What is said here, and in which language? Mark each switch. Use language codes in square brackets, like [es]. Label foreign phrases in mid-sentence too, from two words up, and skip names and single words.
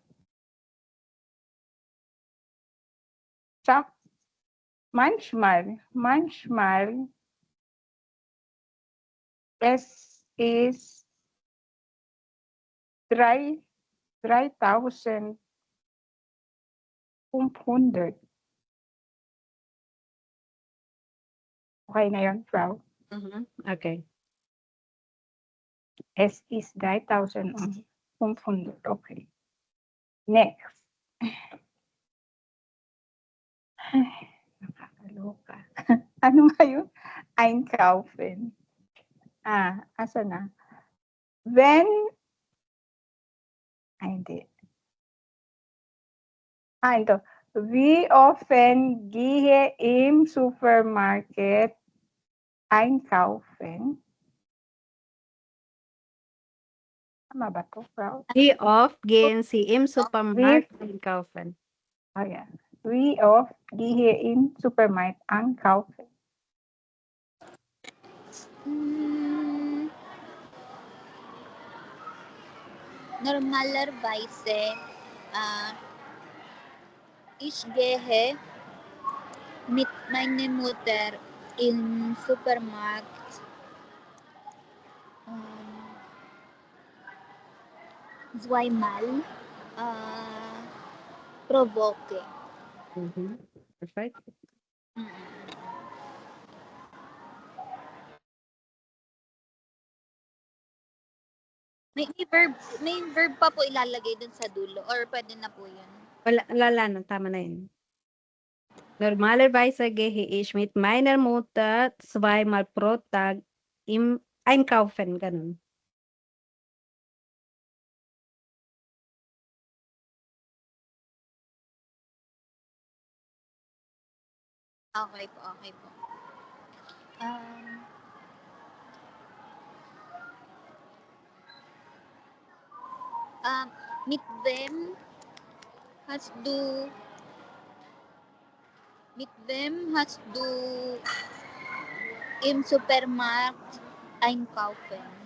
[de] Sag, manchmal es ist 3,500. [tl] Okay na yun, [de] Frau? Mhm. Okay. Es ist 3,500. [en] Okay. Next. [tl] Ay, nakakaloka. Ano nga yun? Einkaufen. Asa na? When hindi. Ito. [de] Wie offen gehe im Supermarket einkaufen? [tl] Tama ba 'to, [de] Frau? Wie oft gehen Sie im Supermarkt einkaufen? [en] Oh, yeah. [de] Wie oft gehe im Supermarkt einkaufen? Normalerweise, ich gehe mit meiner Mutter im Supermarkt zweimal pro Woche. [en] Perfect. [tl] May verb pa po ilalagay dun sa dulo or pwede na po yun? Wala na, tama na yun. [de] Normalerweise gehe ich mit meiner Mutter zweimal pro Tag im einkaufen, [tl] ganun. Okay po, okay po. [de] Mit wem hast du im Supermarkt einkaufen?